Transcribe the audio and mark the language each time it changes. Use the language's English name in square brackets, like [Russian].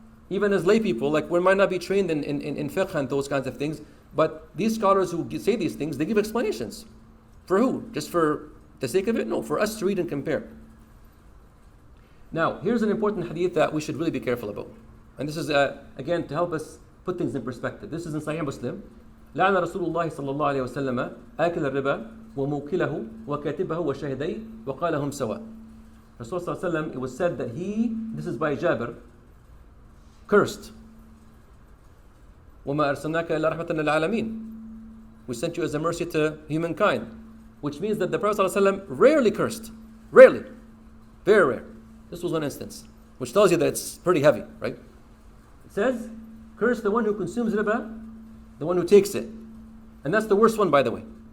[English] Even as lay people, like we might not be trained in fiqh and those kinds of things, but these scholars who say these things, they give explanations. For who? Just for the sake of it? No, for us to read and compare. Now, here's an important hadith that we should really be careful about. And this is, again, to help us put things in perspective. This is in Sahih Muslim. [Arabic] لعن رسول الله صلى الله عليه وسلم آكل الربا وموكله وكاتبه وشاهديه وقال هم سواء. [English] Rasulullah [Arabic] صلى الله عليه وسلم, [English] it was said that he, this is by Jabir, cursed. [Arabic] وما أرسلناك إلا رحمة للعالمين. [English] We sent you as a mercy to humankind. Which means that the Prophet ﷺ rarely cursed. Rarely. Very rare. This was one instance. Which tells you that it's pretty heavy, right? It says, curse the one who consumes riba, the one who takes it. And that's the worst one, by the way.